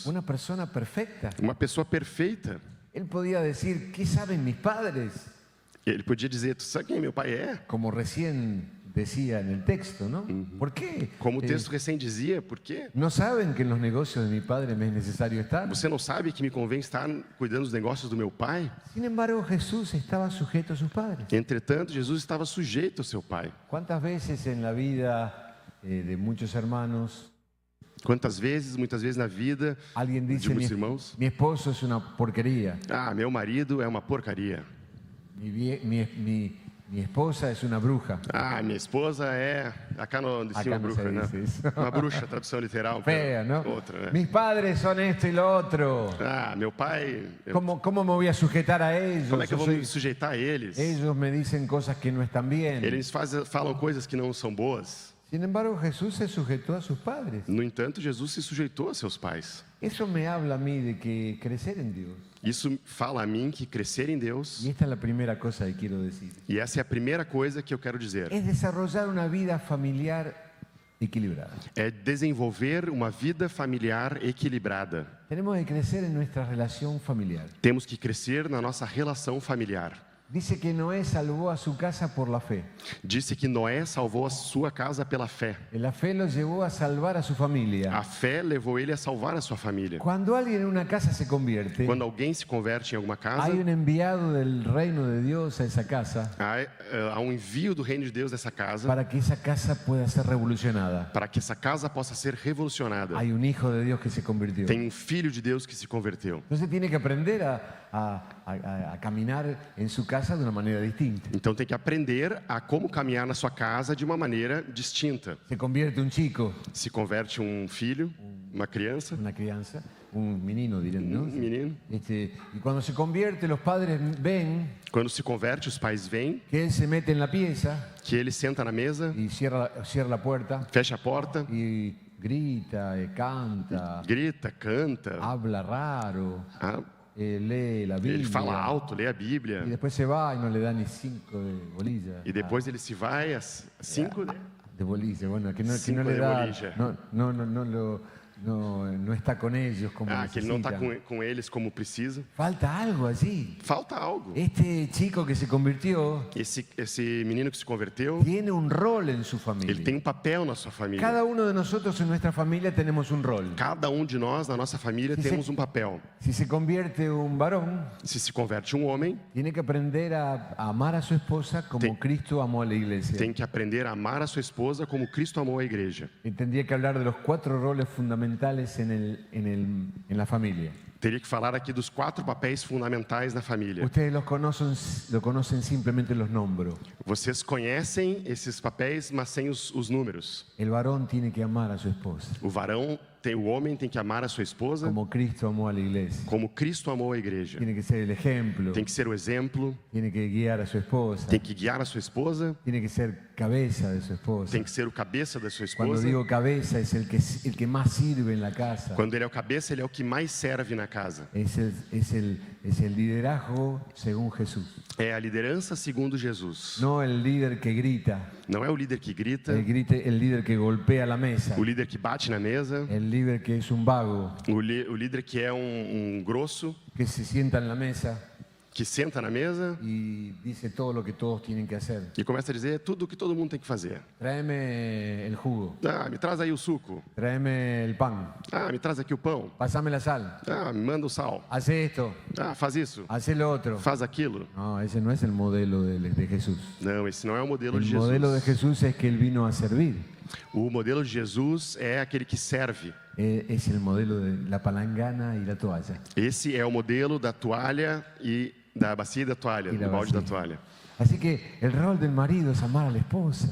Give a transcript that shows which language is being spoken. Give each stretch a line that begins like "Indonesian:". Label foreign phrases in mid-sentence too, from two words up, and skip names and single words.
Spanish: Una persona perfecta.
Portuguese: Uma pessoa perfeita.
Spanish: Él podía decir, ¿qué saben mis padres?
Portuguese: Ele podia dizer, tu sabe quem meu pai é?
Spanish: Como recién decía en el texto, ¿no? ¿Por qué?
Portuguese: Como o texto recém dizia, por quê?
Spanish: ¿No saben que en los negocios de mi padre me es necesario estar?
Portuguese: Você não sabe que me convém estar cuidando dos negócios do meu pai?
Spanish: Sin embargo, Jesús estaba sujeto a sus padres.
Portuguese: Entretanto, Jesus estava sujeito ao seu pai.
Spanish: ¿Cuántas veces en la vida de muchos hermanos
Portuguese: Quantas vezes, muitas vezes na vida
Spanish: alguien de dice,
Portuguese: muitos irmãos,
Spanish: mi esposo es una porquería,
Portuguese: ah, meu marido é uma porcaria.
Spanish: mi esposa es una bruja?
Portuguese: Ah, minha esposa é...
Spanish: Acá no de Acá
Portuguese: cima,
Spanish: no
Portuguese: bruxa,
Spanish: se
Portuguese: né?
Spanish: dice isso.
Portuguese: Uma bruxa, tradução literal.
Spanish: Fea, ¿no?
Portuguese: Outra, né?
Spanish: Mis padres son esto y lo otro.
Portuguese: Ah, meu pai...
Spanish: ¿Cómo me voy a sujetar a ellos?
Portuguese: Como é que eu
Spanish: Yo
Portuguese: vou
Spanish: soy-
Portuguese: me sujeitar a eles?
Spanish: Ellos me dicen cosas que no están bien.
Portuguese: Eles falam coisas que não são boas.
Spanish: Sin embargo, Jesús se sujetó a sus padres.
Portuguese: No entanto, Jesus se sujeitou a seus pais.
Spanish: Eso me habla a mí de que crecer en Dios.
Portuguese: Isso fala a mim que crescer em Deus,
Spanish: Y esta es la primera cosa que quiero decir.
Portuguese: e essa é a primeira coisa que eu quero dizer,
Spanish: Es desarrollar una vida familiar equilibrada.
Portuguese: é desenvolver uma vida familiar equilibrada.
Spanish: Tenemos que crecer en nuestra relación familiar.
Portuguese: Temos que crescer na nossa relação familiar.
Spanish: Dice que Noé salvó a su casa por la fe.
Portuguese: Disse que Noé salvou a sua casa pela fé.
Spanish: La fe lo llevó a salvar a su familia.
Portuguese: A fé levou ele a salvar a sua família.
Spanish: Cuando alguien en una casa se convierte,
Portuguese: Quando alguém se converte em alguma casa,
Spanish: hay un enviado del reino de Dios a esa casa
Portuguese: há um envio do reino de Deus nessa casa
Spanish: para que esa casa pueda ser revolucionada.
Portuguese: para que essa casa possa ser revolucionada.
Spanish: Hay un hijo de Dios que se convirtió.
Portuguese: Tem um filho de Deus que se converteu.
Spanish: Entonces tiene que aprender a caminar en su casa de una manera distinta.
Portuguese: Então tem que aprender a como caminhar na sua casa de uma maneira distinta.
Spanish: Se convierte un chico,
Portuguese: Se converte um filho, uma criança,
Spanish: una crianza, un menino, dirán, ¿no?
Portuguese: menino.
Spanish: Y cuando se convierte, los padres ven
Portuguese: Quando se converte, os pais veem
Spanish: que él se mete en la pieza
Portuguese: que ele senta na mesa,
Spanish: y cierra la puerta
Portuguese: fecha a porta,
Spanish: y grita, canta,
Portuguese: grita, canta,
Spanish: habla raro, ah, lee la
Portuguese: ele fala
Spanish: Biblia
Portuguese: alto, lê a
Spanish: y
Portuguese: Bíblia,
Spanish: después se va y no le da ni 5 de bolilla.
Portuguese: e depois ele se vai às 5, né?
Spanish: De bolilla, bueno, que no
Portuguese: Cinco
Spanish: le
Portuguese: de
Spanish: da,
Portuguese: bolilla.
Spanish: no está con ellos como
Portuguese: Ah, que ele não está
Spanish: necesitan.
Portuguese: com eles como precisa.
Spanish: Falta algo allí.
Portuguese: Falta algo.
Spanish: Este chico que se convirtió
Portuguese: Esse menino que se converteu,
Spanish: tiene un rol en su
Portuguese: ele
Spanish: familia.
Portuguese: tem um papel na sua família.
Spanish: Cada uno de nosotros en nuestra familia tenemos un rol.
Portuguese: Cada um de nós, na nossa família,
Spanish: Se
Portuguese: temos você- um papel.
Spanish: Si se convierte un varón,
Portuguese: Se converte um homem,
Spanish: tiene que aprender a amar a su esposa como
Portuguese: Tem-
Spanish: Cristo amó a la iglesia.
Portuguese: tem que aprender a amar a sua esposa como Cristo amou a igreja.
Spanish: Y tendría que hablar de los 4 roles fundamentales en la familia.
Portuguese: Teria que falar aqui dos 4 papéis fundamentais na família.
Spanish: Ustedes lo conocen, simplemente los nombro.
Portuguese: Vocês conhecem esses papéis, mas sem os números.
Spanish: El varón tiene que amar a su esposa,
Portuguese: O homem tem que amar a sua esposa
Spanish: como Cristo amó a la iglesia.
Portuguese: como Cristo amou a igreja.
Spanish: Tiene que ser el ejemplo,
Portuguese: Tem que ser o exemplo,
Spanish: tiene que guiar a su esposa,
Portuguese: tem que guiar a sua esposa,
Spanish: tiene que ser cabeza de su esposa.
Portuguese: tem que ser o cabeça da sua
Spanish: Cuando
Portuguese: esposa.
Spanish: digo cabeza, es el que más sirve en la casa.
Portuguese: Quando ele é o cabeça, ele é o que mais serve na casa.
Spanish: Es el liderazgo según Jesús.
Portuguese: É a liderança segundo Jesus.
Spanish: No el líder que grita,
Portuguese: Não é o líder que grita,
Spanish: el líder que golpea la mesa,
Portuguese: o líder que bate na mesa,
Spanish: el líder que es un vago,
Portuguese: o líder que é um grosso,
Spanish: que se sienta en la mesa
Portuguese: que senta na mesa
Spanish: y dice todo lo que todos tienen que hacer.
Portuguese: e começa a dizer tudo o que todo mundo tem que fazer.
Spanish: Tráeme el jugo,
Portuguese: Ah, me traz aí o suco.
Spanish: tráeme el pan,
Portuguese: Ah, me traz aqui o pão.
Spanish: pásame la sal,
Portuguese: Ah, me manda o sal.
Spanish: hace esto,
Portuguese: Ah, faz isso.
Spanish: hace lo otro.
Portuguese: Faz aquilo.
Spanish: No, ese no es el modelo de Jesús.
Portuguese: Não, esse não é o modelo
Spanish: El
Portuguese: de
Spanish: modelo de
Portuguese: Jesus.
Spanish: Jesús es que Él vino a servir.
Portuguese: O modelo de Jesus é aquele que serve.
Spanish: Es el modelo de la palangana y la toalla.
Portuguese: Esse é o modelo da toalha e da bacia e da toalha, E da do balde da bacia. toalha.
Spanish: Así que el rol del marido es amar a la esposa,